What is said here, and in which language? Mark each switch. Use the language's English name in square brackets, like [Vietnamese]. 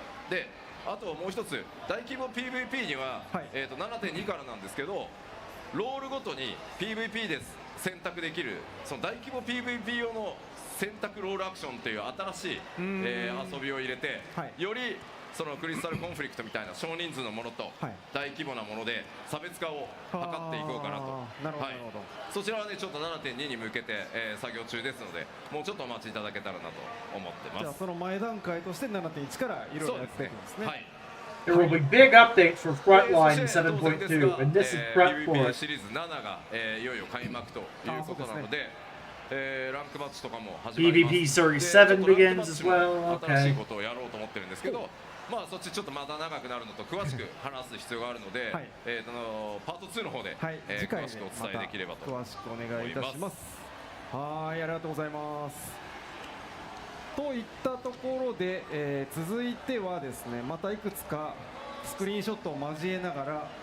[Japanese] であともう一つ大規模 PVP には、7.2 からなんですけど、ロールごとに PVP です選択できるその大規模 PVP 用の選択ロールアクションという新しい、遊びを入れて、よりそのクリスタルコンフリクトみたいな少人数のものと大規模なもので差別化を図っていこうかなと。そちらはねちょっと 7.2 に向けて、作業中ですので、もうちょっとお待ちいただけたらなと思ってます。じゃあその前段階として 7.1 からいろいろやっていくんですね。 [English] There will be big updates for Frontline 7.2, and this is prep for it. [Japanese] シリーズ7が、いよいよ開幕ということなので、ランクマッチとかも始まります。 [English] PvP Series 7 begins as well. [Japanese] 新しい [English] Okay. [Japanese] ことをやろうと思ってるんですけど、まあそっちちょっとまた長くなるのと詳しく話す必要があるので、はいパート2の方で、次回詳しくお伝えできればと詳しくお願いいたします。はい、ありがとうございます。といったところで、続いてはですね、またいくつかスクリーンショットを交えながら、